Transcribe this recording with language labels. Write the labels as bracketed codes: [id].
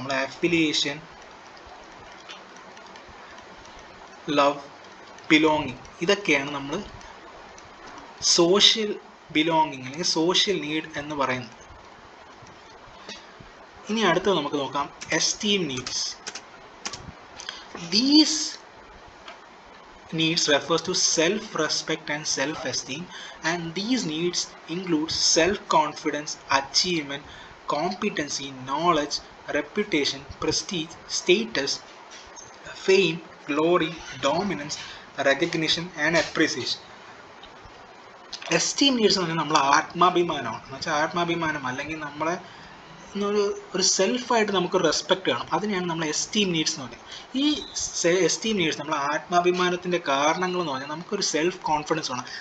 [ml] നമ്മളെ affiliation, love, belonging ഇതൊക്കെയാണ് നമ്മൾ സോഷ്യൽ ബിലോങ്ങിങ് അല്ലെങ്കിൽ സോഷ്യൽ നീഡ് എന്ന് പറയുന്നത്. ഇനി അടുത്തത് നമുക്ക് നോക്കാം esteem needs. [en] These needs refers to self-respect and self-esteem, and these needs include self-confidence, achievement, competency, knowledge, reputation, prestige, status, fame, glory, dominance, recognition and appreciation. [ml] Esteem needs എന്ന് പറഞ്ഞാൽ നമ്മളെ ആത്മാഭിമാനമാണ്. എന്ന് വെച്ചാൽ ആത്മാഭിമാനം അല്ലെങ്കിൽ നമ്മളെ ഒരു സെൽഫായിട്ട് നമുക്കൊരു റെസ്പെക്റ്റ് വേണം. അതിനെയാണ് നമ്മൾ എസ്റ്റീം നീഡ്സ് എന്ന് പറയുന്നത്. ഈ എസ്റ്റീം നീഡ്സ് നമ്മളെ ആത്മാഭിമാനത്തിൻ്റെ കാരണങ്ങൾ എന്ന് പറഞ്ഞാൽ നമുക്കൊരു സെൽഫ് കോൺഫിഡൻസ് വേണം.